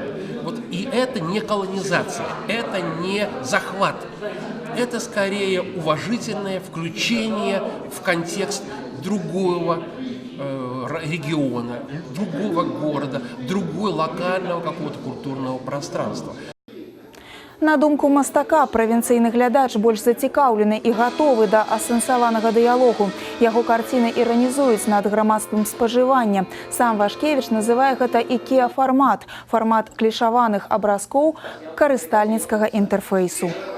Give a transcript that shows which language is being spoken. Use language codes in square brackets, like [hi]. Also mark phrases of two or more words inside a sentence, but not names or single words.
[ru] И это не колонизация, это не захват, это скорее уважительное включение в контекст другого региона, другого города, другого локального какого-то культурного пространства. [be] На думку мастака, правінцыйны глядач больш зацікаўлены і гатовы да асэнсаванага дыялогу. Яго карціны іранізуюць над грамадствам спажывання. Сам Вашкевіч называе гэта ікеа-фармат, фармат клішаваных абразкоў карыстальніцкага інтэрфейсу.